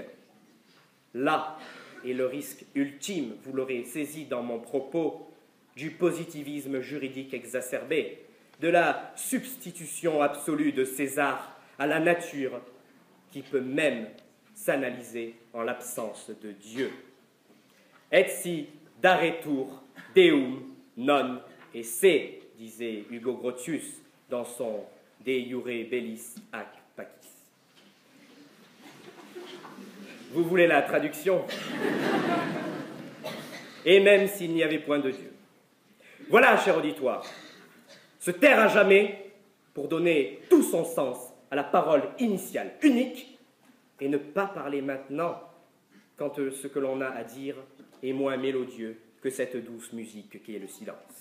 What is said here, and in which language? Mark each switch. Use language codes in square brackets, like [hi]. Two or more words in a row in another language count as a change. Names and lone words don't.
[fr] Là est le risque ultime, vous l'aurez saisi dans mon propos, du positivisme juridique exacerbé, de la substitution absolue de César à la nature, qui peut même s'analyser en l'absence de Dieu. [la] Etsi daretur deum non esse, [fr] disait Hugo Grotius dans son De iure bellis ac pacis. Vous voulez la traduction? Et même s'il n'y avait point de Dieu. Voilà, cher auditoire, se taire à jamais pour donner tout son sens à la parole initiale, unique, et ne pas parler maintenant quand ce que l'on a à dire est moins mélodieux que cette douce musique qui est le silence.